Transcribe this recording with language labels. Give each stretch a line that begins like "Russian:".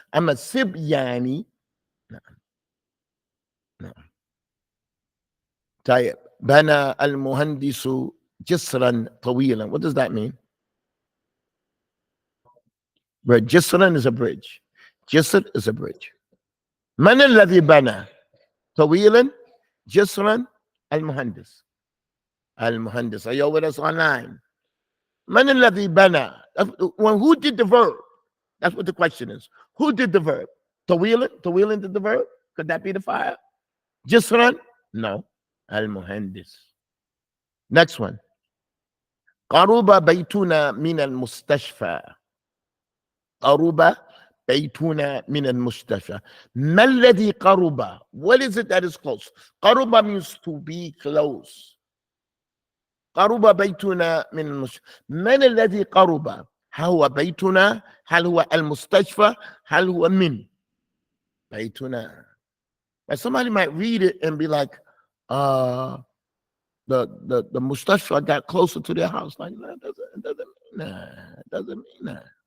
English: I'm a Sibyani.
Arabic: No. طيب. بنى المهندس جسرا طويلا.
English: What does that mean? جسرا is a bridge. جسر is a bridge.
Arabic: من الذي بنى طويلا جسرا؟ المهندس.
English: Are you with us online?
Arabic: من الذي بنى?
English: Who did the verb? That's what the question is. Who did the verb? طويلا did the verb? Could that be the fire? جسرا? No. المهندس. Next one.
Arabic: قرب بيتنا من المستشفى. قرب بيتنا من المستشفى. ما الذي قرب?
English: What is it that is close? قرب means to be close.
Arabic: قرب بيتنا من المستشفى. من الذي قرب؟ هل هو بيتنا؟ هل هو المستشفى؟ هل هو من بيتنا?
English: But somebody might read it and be like, the mustashfa got closer to their house. Like, no, it doesn't mean that.